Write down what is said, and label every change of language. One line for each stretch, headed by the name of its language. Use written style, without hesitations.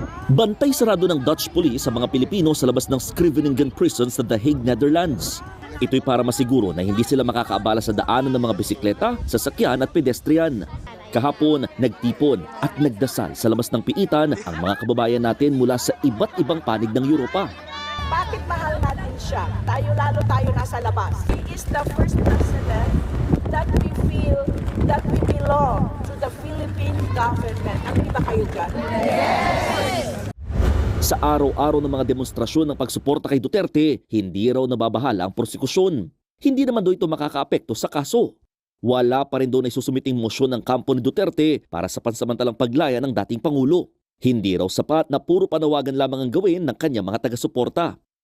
Filipino: Bantay sarado ng Dutch police sa mga Pilipino sa labas ng Scheveningen Prison sa The Hague, Netherlands. Ito'y para masiguro na hindi sila makakaabala sa daanan ng mga bisikleta, sasakyan at pedestrian. Kahapon, nagtipon at nagdasal sa labas ng piitan ang mga kababayan natin mula sa iba't ibang panig ng Europa. Bakit mahal natin siya? Lalo tayo nasa labas.
English: He is the first president that we feel that we belong to the Philippine government.
Filipino: Ano ba kayo dyan?
English: Yes!
Filipino: Sa araw-araw ng mga demonstrasyon ng pagsuporta kay Duterte, hindi raw nababahala ang prosekusyon. Hindi naman daw ito makakaapekto sa kaso. Wala pa rin doon ay susumiting mosyon ng kampo ni Duterte para sa pansamantalang paglaya ng dating Pangulo. Hindi raw sapat na puro panawagan lamang ang gawin ng kanyang mga taga-suporta.